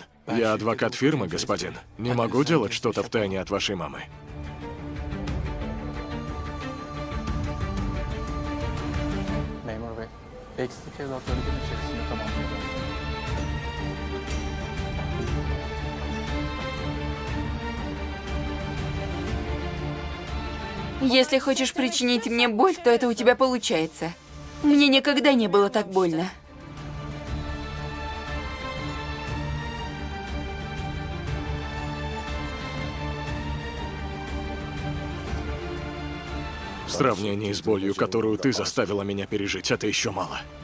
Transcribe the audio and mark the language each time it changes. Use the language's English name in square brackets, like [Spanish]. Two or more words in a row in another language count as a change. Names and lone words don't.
[Russian] Я адвокат фирмы, господин. Не могу делать что-то втайне от вашей мамы. [Turkish] Memur bey, eksik evlatları gün içerisinde tamamlayacağım. [Russian] Если хочешь причинить мне боль, то это у тебя получается. Мне никогда не было так больно. В сравнении с болью, которую ты заставила меня пережить, это еще мало.